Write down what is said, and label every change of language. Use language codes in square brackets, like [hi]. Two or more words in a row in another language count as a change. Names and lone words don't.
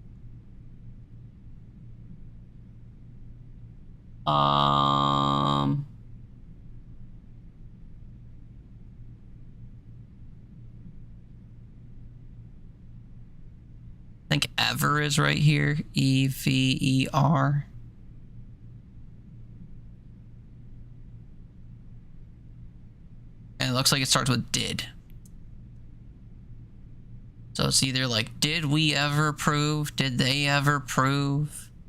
[en] I think Ever is right here. E-V-E-R. And it looks like it starts with did. So it's either like, did we ever prove? Did they ever prove?